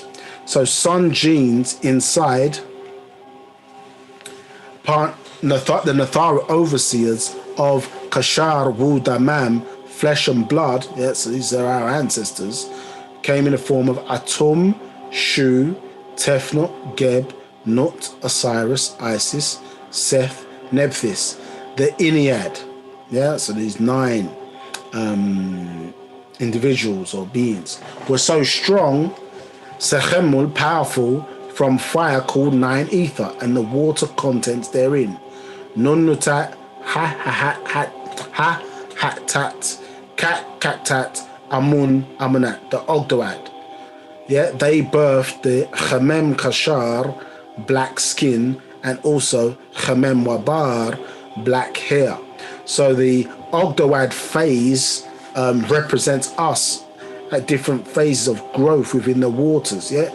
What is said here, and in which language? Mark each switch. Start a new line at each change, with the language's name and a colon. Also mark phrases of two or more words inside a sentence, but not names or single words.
English: So sun genes inside the Nathara overseers of Kashar Wu Damam, flesh and blood, yes, these are our ancestors, came in the form of Atum, Shu, Tefnut, Geb, Nut, Osiris, Isis, Seth, Nephthys, the Ennead. Yeah, so these 9 individuals or beings were so strong, Sechemul, powerful, from fire called 9 ether and the water contents therein. Nunnutat, ha-ha-hat-tat, kat-kat-tat, amun, amunat, the Ogdoad. Yeah, they birthed the Chamem Kashar, black skin, and also Chamem Wabar, black hair. So the Ogdoad phase represents us at different phases of growth within the waters, yeah?